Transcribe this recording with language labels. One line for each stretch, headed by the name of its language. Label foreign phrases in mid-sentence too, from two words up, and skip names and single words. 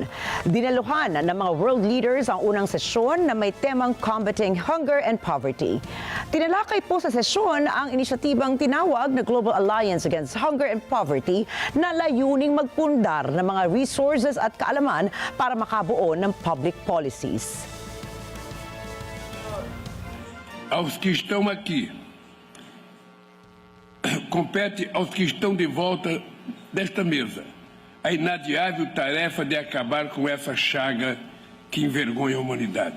Filipino: Dinaluhan ng mga
English: world leaders
Filipino: ang unang sesyon na may temang
English: Combating Hunger and Poverty.
Filipino: Tinalakay po sa sesyon ang inisyatibang tinawag na
English: Global Alliance Against Hunger and Poverty
Filipino: na layuning magpundar ng mga resources at kaalaman para makabuo ng
English: public policies.
Portuguese: Aos que estão aqui, compete aos que estão de volta desta mesa a inadiável tarefa de acabar com essa chaga que envergonha a humanidade.